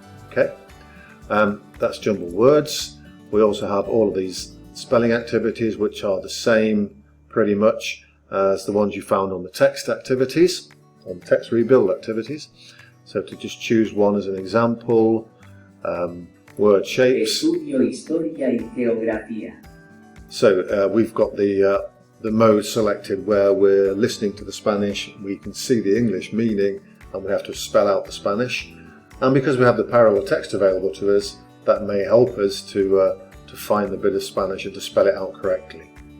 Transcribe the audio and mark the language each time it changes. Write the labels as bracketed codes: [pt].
[en] Okay, that's jumble words. We also have all of these spelling activities which are the same pretty much as the ones you found on the text activities, on text rebuild activities. So to just choose one as an example, word shapes. [es] Estudio historia y geografía. [en] So we've got the mode selected where we're listening to the Spanish, we can see the English meaning, and we have to spell out the Spanish. And because we have the parallel text available to us, that may help us to find the bit of Spanish and to spell it out correctly.